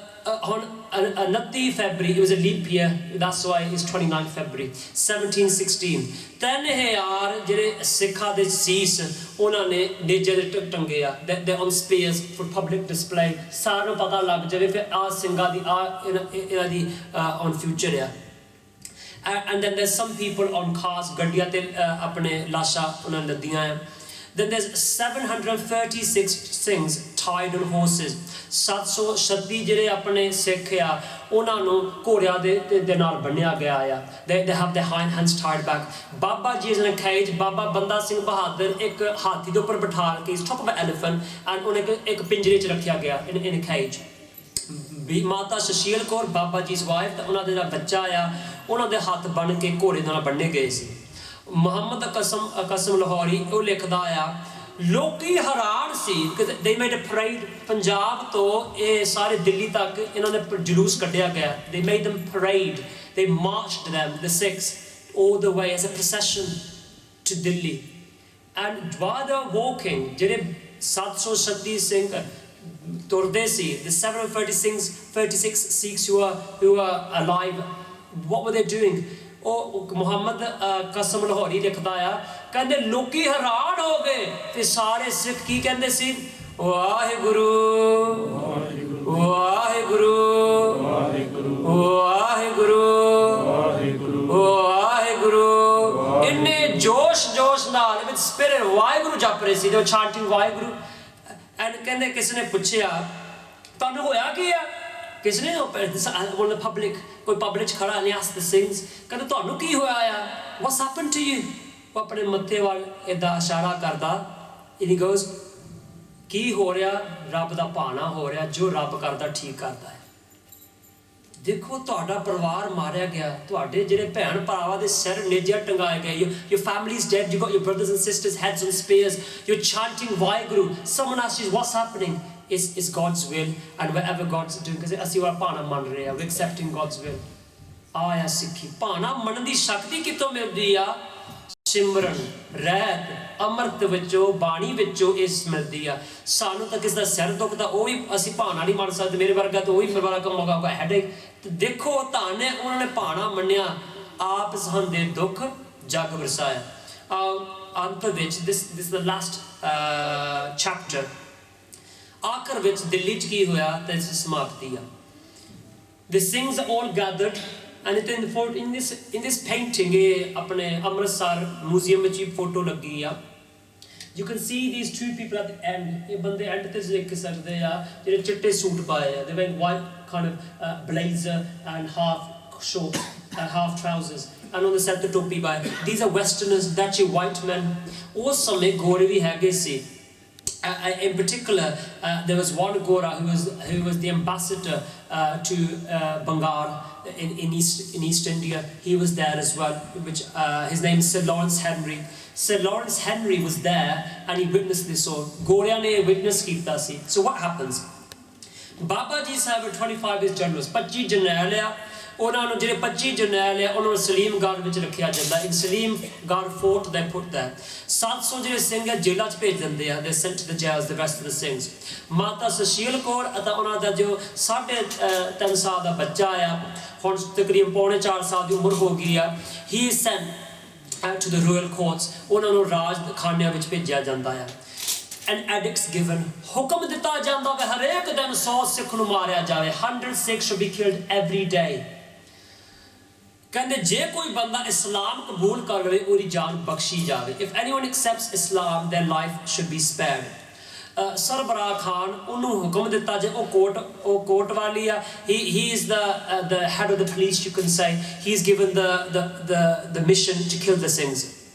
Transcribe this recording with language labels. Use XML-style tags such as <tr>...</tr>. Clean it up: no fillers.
<en>on 29 February it was a leap year that's why it's 29 February 1716 3,000</en> <pa>ਜਿਹੜੇ ਸਿੱਖਾਂ ਦੇ ਸੀਸ ਉਹਨਾਂ ਨੇ ਨੇਜੇ ਦੇ ਟੰਗੇ ਆ</pa> <en>they on spears for public display</en> <pa>ਸਾਰਿਆਂ ਨੂੰ ਪਤਾ ਲੱਗ ਜਾਵੇ ਫਿਰ ਆ ਸਿੰਘਾਂ ਦੀ ਆ ਇਹਨਾਂ ਦੀ</pa> <en>on future</en> <pa>ਆ</pa> <en>and then there's some people on cars</en> <pa>ਗੱਡੀਆਂ ਤੇ ਆਪਣੇ ਲਾਸ਼ਾਂ ਉਹਨਾਂ ਨੇ ਲੱਦੀਆਂ ਆ।</pa> <en>Then there's 736 Sikhs tied on horses.</en> <pa>736 ਜਿਹੜੇ ਆਪਣੇ ਸਿੱਖ ਆ ਉਹਨਾਂ ਨੂੰ ਘੋੜਿਆਂ ਦੇ ਨਾਲ ਬੰਨਿਆ ਗਿਆ ਆ।</pa> <en>They have their hind hands tied back. Baba Ji is in a cage.</en> <pa>Baba Banda Singh Bahadur ਇੱਕ ਹਾਥੀ ਦੇ ਉੱਪਰ ਬਿਠਾ ਕੇ ਇਸ</pa> <en>top of an elephant and</en> <pa>ਉਹਨੇ ਇੱਕ ਪਿੰਜਰੇ 'ਚ ਰੱਖਿਆ ਗਿਆ</pa> <en>in a cage.</en> <pa>ਮਾਤਾ ਸੁਸ਼ੀਲ ਕੌਰ ਬਾਬਾ ਜੀ ਦੀ ਵਾਈਫ ਤੇ ਉਹਨਾਂ ਦਾ ਜਿਹੜਾ ਬੱਚਾ ਆ ਉਹਨਾਂ ਦੇ ਹੱਥ ਬੰਨ ਕੇ ਘੋੜੇ ਨਾਲ ਬੰਨੇ ਗਏ ਸੀ। ਮੁਹੰਮਦ ਕਸਮ ਲਾਹੌਰੀ ਉਹ ਲਿਖਦਾ ਆ ਲੋਕੀ ਹੈਰਾਨ ਸੀ ਕਿ</pa> <en>they made a parade</en> <pa>Punjab ਤੋਂ ਇਹ ਸਾਰੇ ਦਿੱਲੀ ਤੱਕ ਇਹਨਾਂ ਨੇ ਜਲੂਸ ਕੱਢਿਆ ਗਿਆ।</pa> <en>They made them parade. They marched them, the Sikhs, all the way as a procession to Delhi. And while they were walking,</en> <pa>ਜਿਹੜੇ 736 ਸਿੰਘ ਤੁਰਦੇ ਸੀ,</pa> <en>the 736 Sikhs who were alive, what were they doing?</en> <pa>ਉਹ ਮੁਹੰਮਦ ਕਸਮ ਲਾਹੌਰੀ ਲਿਖਦਾ ਆ ਕਹਿੰਦੇ ਲੋਕੀ ਹੈਰਾਨ ਹੋ ਗਏ ਤੇ ਸਾਰੇ ਸਿੱਖ ਕੀ ਕਹਿੰਦੇ ਸੀ ਵਾਹਿਗੁਰੂ ਵਾਹਿਗੁਰੂ ਵਾਹਿਗੁਰੂ ਵਾਹਿਗੁਰੂ ਇੰਨੇ ਜੋਸ਼ ਨਾਲ</pa> <en>with spirit</en> <pa>ਵਾਹਿਗੁਰੂ ਜਪ ਰਹੇ ਸੀ।</pa> <en>they were chanting</en> <pa>Waheguru and ਕਹਿੰਦੇ ਕਿਸੇ ਨੇ ਪੁੱਛਿਆ ਤੁਹਾਨੂੰ ਹੋਇਆ ਕੀ ਆ ਕਿਸੇ ਨੇ</pa> <en>one of the public</en> <pa>ਕੋਈ ਪਬਲਿਕ ਖੜਾ ਨੇ</pa> <en>asked the Sikhs</en> <pa>ਕਹਿੰਦੇ ਤੁਹਾਨੂੰ ਕੀ ਹੋਇਆ ਆ</pa> <en>what's happened to you?</en> <pa>ਉਹ ਆਪਣੇ ਮੱਥੇ ਵੱਲ ਏਦਾਂ ਇਸ਼ਾਰਾ ਕਰਦਾ</pa> <en>and he goes</en> <pa>ਕੀ ਹੋ ਰਿਹਾ ਰੱਬ ਦਾ ਭਾਣਾ ਹੋ ਰਿਹਾ ਜੋ ਰੱਬ ਕਰਦਾ ਠੀਕ ਕਰਦਾ ਹੈ। ਦੇਖੋ ਤੁਹਾਡਾ ਪਰਿਵਾਰ ਮਾਰਿਆ ਗਿਆ ਤੁਹਾਡੇ ਜਿਹੜੇ ਭੈਣ ਭਰਾਵਾਂ ਦੇ ਸਿਰ ਨੇਜਿਆਂ ਟੰਗਾਏ ਗਏ</pa> <en>your family's dead you got your brothers and sisters heads on spears you're chanting Waheguru someone asks you what's happening is God's will and whatever God's doing because</en> <pa>ਅਸੀਂ ਉਹ ਭਾਣਾ ਮੰਨ ਰਹੇ ਆ</pa> <en>we're accepting God's will।</en> <pa>ਆਇਆ ਸਿੱਖੀ ਭਾਣਾ ਮੰਨਣ ਦੀ ਸ਼ਕਤੀ ਕਿੱਥੋਂ ਮਿਲਦੀ ਆ ਸਿਮਰਨ ਰਹਿਤ ਅੰਮ੍ਰਿਤ ਵਿੱਚੋਂ ਬਾਣੀ ਵਿੱਚੋਂ ਇਸ ਮਿਲਦੀ ਆ। ਸਾਨੂੰ ਤਾਂ ਕਿਸੇ ਦਾ ਸਿਰ ਦੁਖਦਾ ਉਹ ਵੀ ਅਸੀਂ ਭਾਣਾ ਨਹੀਂ ਮੰਨ ਸਕਦੇ ਮੇਰੇ ਵਰਗਾ ਤਾਂ ਉਹ ਵੀ ਮੇਰੇ ਵਰਗਾ ਕਮਾਊਗਾ ਹੈਡੇਕ ਤੇ ਦੇਖੋ ਧੰਨ ਹੈ ਉਹਨਾਂ ਨੇ ਭਾਣਾ ਮੰਨਿਆ ਆਪ ਸਹੰਦੇ ਦੁੱਖ ਜਗ ਵਰਸਾਇਆ। ਅੰਤ ਵਿੱਚ</pa> <en>this is the last chapter</en> <pa>ਆਖਰ ਵਿੱਚ ਦਿੱਲੀ 'ਚ ਕੀ ਹੋਇਆ ਤੇ ਸਮਾਪਤੀ ਆ।</pa> <en>The Singhs are all gathered and in this painting</en> <pa>ਇਹ ਆਪਣੇ ਅੰਮ੍ਰਿਤਸਰ ਮਿਊਜ਼ੀਅਮ ਵਿੱਚ ਫੋਟੋ ਲੱਗੀ ਆ।</pa> <en>You can see these two people at the end</en> <pa>ਇਹ ਬੰਦੇ ਐਂਡ ਤੇ ਦੇਖ ਸਕਦੇ ਆ ਜਿਹੜੇ ਚਿੱਟੇ ਸੂਟ ਪਾਏ ਆ</pa> <en>they wear white kind of blazer and half short half trousers and on the side the topi by these are westerners that's your white men</en> <pa>ਉਸ ਸਮੇਂ ਗੋਰੇ ਵੀ ਹੈਗੇ ਸੀ।</pa> <en>In particular, there was one Gora who was the ambassador to Bengal in East India. He was there as well. Which his name is Sir Lawrence Henry. Sir Lawrence Henry was there and he witnessed this. So</en> <pa>Goria ne</pa> <en>witness</en> <pa>ਕੀਤਾ ਸੀ।</pa> <en>So what happens? Baba Ji Sahib 25 is generals.</en> <pa>25 ਜਰਨੈਲ ਆ ਉਹਨਾਂ ਨੂੰ ਜਿਹੜੇ 25 ਜਰਨੈਲ ਆ ਉਹਨਾਂ ਨੂੰ ਸਲੀਮਗੜ੍ਹ ਵਿੱਚ ਰੱਖਿਆ ਜਾਂਦਾ in ਸਲੀਮਗੜ੍ਹ</pa> <en>fort they put there</en> <pa>700 ਜਿਹੜੇ ਸਿੰਘ ਆ ਜੇਲ੍ਹਾਂ 'ਚ ਭੇਜ ਦਿੰਦੇ ਆ</pa> <en>they sent to the jails the rest of the Singhs।</en> <pa>ਮਾਤਾ ਸੁਸ਼ੀਲ ਕੌਰ ਅਤੇ ਉਹਨਾਂ ਦਾ ਜੋ 3.5 ਸਾਲ ਦਾ ਬੱਚਾ ਆ ਹੁਣ ਤਕਰੀਬਨ ਪੌਣੇ 4 ਸਾਲ ਦੀ ਉਮਰ ਹੋ ਗਈ ਆ</pa> <en>he is sent out to the royal courts</en> <pa>ਉਹਨਾਂ ਨੂੰ ਰਾਜ ਖਾਨਿਆਂ ਵਿੱਚ ਭੇਜਿਆ ਜਾਂਦਾ ਆ।</pa> <en>And edicts given</en> <pa>ਹੁਕਮ ਦਿੱਤਾ ਜਾਂਦਾ ਹੈ ਹਰੇਕ ਦਿਨ 100 ਸਿੱਖ ਨੂੰ ਮਾਰਿਆ ਜਾਵੇ</pa> <en>100 Sikhs should be killed every day।</en> <pa>ਕਹਿੰਦੇ ਜੇ ਕੋਈ ਬੰਦਾ ਇਸਲਾਮ ਕਬੂਲ ਕਰ ਲਵੇ ਉਹਦੀ ਜਾਨ ਬਖਸ਼ੀ ਜਾਵੇ</pa> <en>if anyone accepts Islam their life should be spared।</en> <pa>ਸਰਬਰਾਹ Khan ਉਹਨੂੰ ਹੁਕਮ ਦਿੱਤਾ ਜੇ ਉਹ ਕੋਟ ਵਾਲੀ ਆ</pa> <en>he is the head of the police you can say he's given the mission to kill the Singhs।</en>